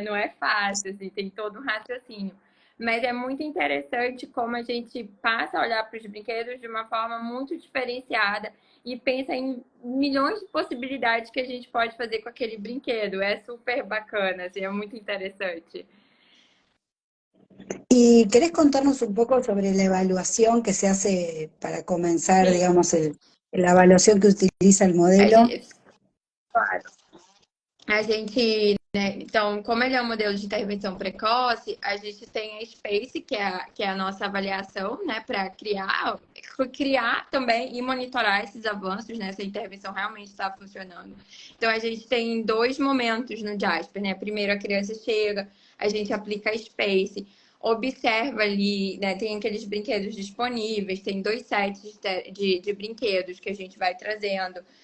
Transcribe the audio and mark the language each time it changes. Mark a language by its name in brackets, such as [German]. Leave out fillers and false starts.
[Portuguese] Não é fácil, assim, tem todo um raciocínio. Mas é muito interessante como a gente passa a olhar para os brinquedos de uma forma muito diferenciada e pensa em milhões de possibilidades que a gente pode fazer com aquele brinquedo. É super bacana, assim, é muito interessante. [Spanish] ¿Y querés contarnos un poco sobre la evaluación que se hace para comenzar, [Portuguese] Sim. [Spanish] digamos, la evaluación que utiliza el modelo? [Portuguese] Claro. A gente, né, então, como ele é um modelo de intervenção precoce, a gente tem a SPACE, que é a nossa avaliação, né, para criar também e monitorar esses avanços, né, se a intervenção realmente está funcionando. Então, a gente tem 2 momentos no Jasper, né? Primeiro, a criança chega, a gente aplica a SPACE, observa ali, né, tem aqueles brinquedos disponíveis, tem 2 sets de brinquedos que a gente vai trazendo.